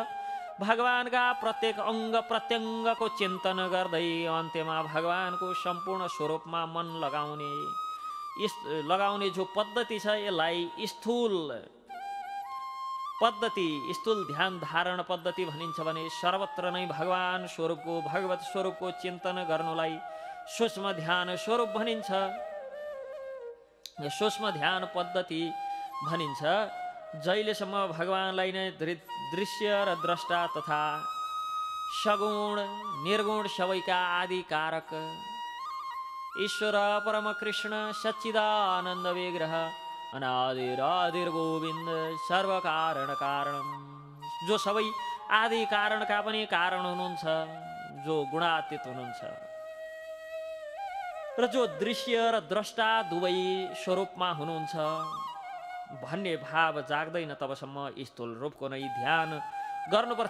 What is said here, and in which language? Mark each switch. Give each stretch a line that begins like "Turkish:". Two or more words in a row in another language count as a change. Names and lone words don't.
Nepali: भगवानका प्रत्येक अङ्ग प्रत्यङ्गको चिन्तन गर्दै अन्त्यमा भगवानको सम्पूर्ण स्वरूपमा मन लगाउने जो पद्धति छ, यसलाई स्थूल पद्धति, स्थूल ध्यान धारण पद्धति भनिन्छ भने सर्वत्र नै भगवान स्वरूपको, भगवत स्वरूपको चिन्तन गर्नुलाई सूक्ष्म ध्यान स्वरूप भनिन्छ। सूक्ष्म ध्यान पद्धति भनिन्छ जहिलेसम्म भगवानलाई नै दृश्य र द्रष्टा तथा सगुण निर्गुण सबैका आदि कारक
Sanskrit: ईश्वर परम कृष्ण सच्चिदानन्द विग्रह अनादिरादिर गोविन्द सर्व कारण कारणम,
Nepali: जो सबै आदि कारणका पनि कारण हुनुहुन्छ, जो गुणातीत हुनुहुन्छ र जो दृश्य र द्रष्टा दुवै स्वरूपमा हुनुहुन्छ भन्ने भाव जाग्दैन तबसम्म स्थूल रूपको नै ध्यान गर्नुपर्छ।